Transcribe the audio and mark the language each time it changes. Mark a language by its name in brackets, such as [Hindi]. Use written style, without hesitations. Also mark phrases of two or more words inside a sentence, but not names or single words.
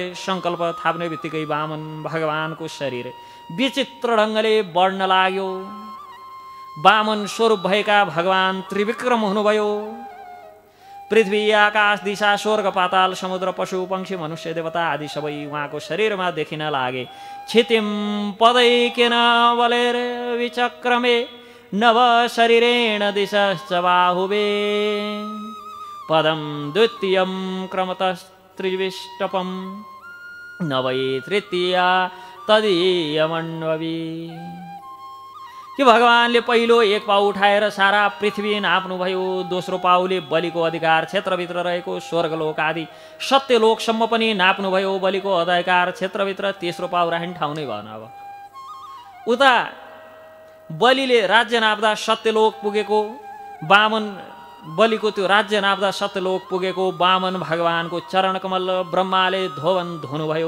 [Nepali] सङ्कल्प थाप्ने बित्तिकै वामन भगवानको शरीर विचित्र ढङ्गले बढ्न लाग्यो। वामन स्वरूप भएका भगवान त्रिविक्रम हुनुभयो। पृथ्वी, आकाश, दिशा, स्वर्ग, पाताल, समुद्र, पशु, पक्षी, मनुष्य, देवता आदि सबै उहाँको शरीरमा देखिन लागे। [Sanskrit] क्षितिम पदैकेन बलेर विचक्रमे नव शरीरेण दिशश्च बाहुवे। पदम द्वितीयं क्रमतस्त्रिविष्टपं न वै तृतीया तदीयमण्डवी। [Nepali] कि भगवानले पहिलो 1 पाउ उठाएर सारा पृथ्वी नाप्नुभयो। दोस्रो पाउले बलिको अधिकार क्षेत्रभित्र रहेको स्वर्गलोक आदि सत्यलोकसम्म पनि नाप्नुभयो बलिको अधिकार क्षेत्रभित्र। तेस्रो पाउ राख्ने ठाउँ नै भएन। अब उता बलिले राज्य नाप्दा सत्यलोक पुगेको, वामन बलिको त्यो राज्य नाप्दा सत्यलोक पुगेको वामन भगवानको चरणकमल ब्रह्माले धोवन धुनुभयो।